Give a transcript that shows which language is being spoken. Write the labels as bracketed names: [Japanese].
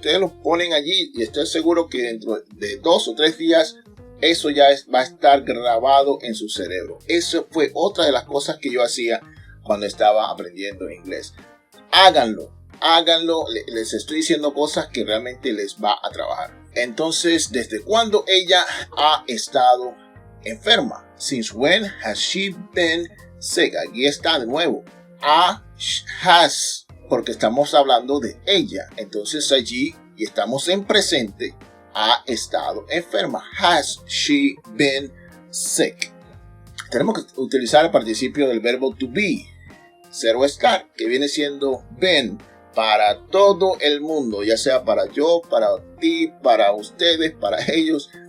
[Spanish] Ustedes lo ponen allí y estoy seguro que dentro de 2 o 3 días eso ya va a estar grabado en su cerebro. Eso fue otra de las cosas que yo hacía cuando estaba aprendiendo inglés. Háganlo, les estoy diciendo cosas que realmente les va a trabajar. Entonces, ¿desde cuándo ella ha estado enferma? [English] Since when has she been sick? [Spanish] Aquí está de nuevo. Has, porque estamos hablando de ella. Entonces allí, y estamos en presente, ha estado enferma. [English] Has she been sick? [Spanish] Tenemos que utilizar el participio del verbo to be, ser o estar, que viene siendo been para todo el mundo, ya sea para yo, para ti, para ustedes, para ellos.